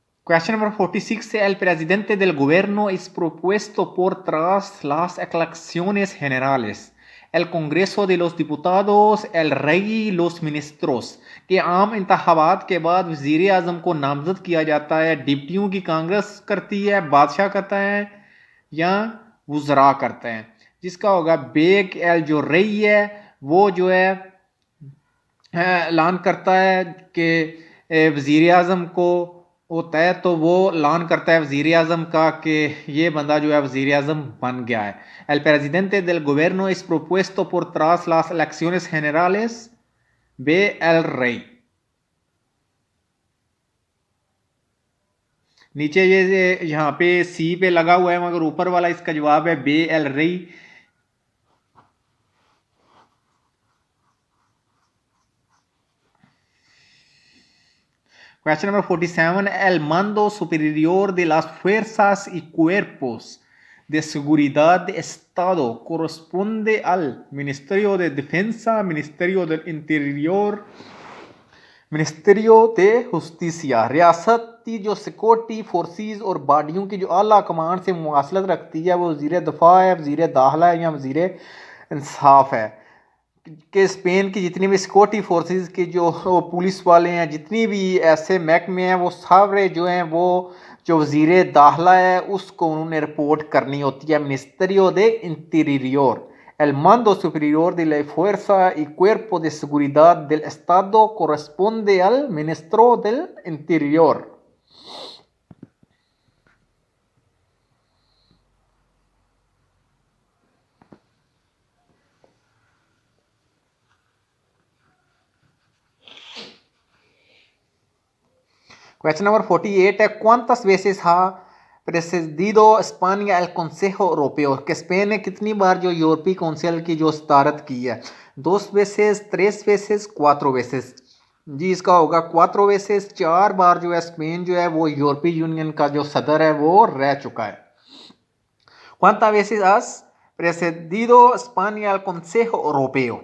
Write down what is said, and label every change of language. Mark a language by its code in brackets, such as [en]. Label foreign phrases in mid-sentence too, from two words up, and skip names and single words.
[en] Question number 46. [es] El presidente del gobierno es propuesto por tras las elecciones generales, el Congreso de los Diputados, el rey y los ministros [ur] کے عام انتخابات کے بعد وزیر اعظم کو نامزد کیا جاتا ہے، ڈپٹیوں کی کانگریس کرتی ہے، بادشاہ کرتا ہے یا وزرا کرتے ہیں، جس کا ہوگا بیگ ایل جو رئی ہے وہ جو ہے اعلان کرتا ہے کہ وزیر اعظم کو ہوتا ہے، تو وہ اعلان کرتا ہے وزیر اعظم کا کہ یہ بندہ جو ہے وزیر اعظم بن گیا ہے. [es] El presidente del gobierno es propuesto por tras las elecciones generales B el rey. [ur] نیچے یہ یہاں پہ سی پہ لگا ہوا ہے مگر اوپر والا اس کا جواب ہے [es] B el rey. [en] Question number 47. [es] El mando superior de las fuerzas y cuerpos de seguridad de Estado corresponde al Ministerio de Defensa, Ministerio del Interior, Ministerio de Justicia. [ur] ریاستی جو [en] security forces [ur] اور باڈیوں کی جو اعلیٰ کمانڈ سے مواصلت رکھتی ہے وہ وزیر دفاع ہے، وزیر داخلہ ہے یا وزیر انصاف ہے. کہ سپین کی جتنی بھی [en] security forces [ur] کی جو پولیس والے ہیں، جتنی بھی ایسے محکمے ہیں، وہ سارے جو ہیں وہ جو وزیر داخلہ ہے اس کو انہوں نے رپورٹ کرنی ہوتی ہے [es] Ministerio de Interior. El mando superior de la Fuerza y Cuerpo de Seguridad del Estado corresponde al Ministro del Interior. [en] Question number 48 [es] है ¿Cuántas veces ha presidido España el Consejo Europeo? [ur] que سپین نے کتنی بار جو یورپی کونسل کی جو صدارت کی ہے? [es] 2 veces, 3 veces, 4 veces. [ur] جی اس کا ہوگا 4 veces. 4 بار جو ہے سپین جو ہے وہ یورپی یونین کا جو صدر ہے وہ رہ چکا ہے. [es] ¿Cuántas veces has presidido España el Consejo Europeo?